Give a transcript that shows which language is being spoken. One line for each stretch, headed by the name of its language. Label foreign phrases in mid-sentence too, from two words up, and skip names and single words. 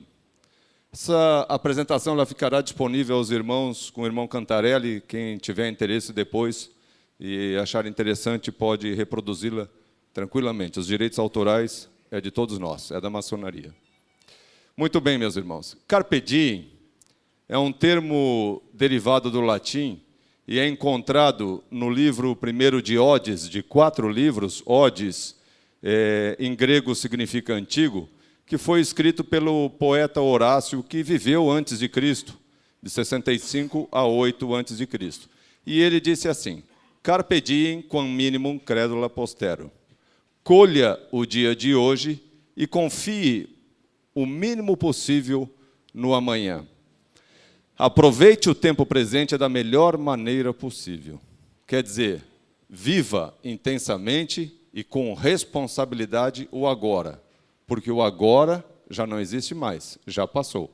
Portuguese: Essa apresentação ela ficará disponível aos irmãos, com o irmão Cantarelli. Quem tiver interesse depois e achar interessante pode reproduzi-la tranquilamente. Os direitos autorais é de todos nós, é da maçonaria. Muito bem, meus irmãos.
Latin: Carpe diem
Portuguese: é um termo derivado do latim e é encontrado no livro primeiro de Odes, de 4 livros. Odes, em grego, significa antigo, que foi escrito pelo poeta Horácio, que viveu antes de Cristo, de 65 a 8 antes de Cristo. E ele disse assim:
Latin: Carpe diem quam minimum credula postero.
Portuguese: Colha o dia de hoje e confie o mínimo possível no amanhã. Aproveite o tempo presente da melhor maneira possível. Quer dizer, viva intensamente e com responsabilidade o agora, porque o agora já não existe mais, já passou.